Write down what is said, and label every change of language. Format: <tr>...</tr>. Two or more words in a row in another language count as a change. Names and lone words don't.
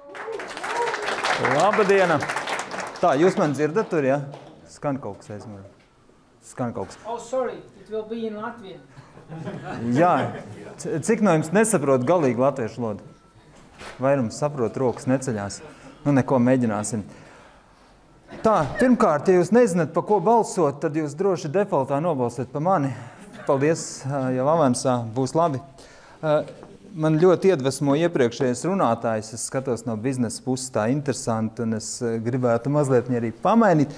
<lv>Labadiena! Tā, jūs man dzirdat tur, ja? Skan kaut kas aizmēr. Skan kaut kas.</lv> <en>Oh, sorry, it will be in Latvian.</en> <lv>Jā, cik no jums nesaprot galīgi latviešu lodu? Vairums saprot, rokas neceļās. Nu, neko mēģināsim. Tā, pirmkārt, ja jūs nezināt, pa ko balsot, tad jūs droši defaultā nobalsiet pa mani. Paldies, jau avansā, būs labi. Man ļoti iedvesmo iepriekšējais runātājs, es skatos no biznesa puses tā interesanti, un es gribētu mazliet arī pamainīt.</lv>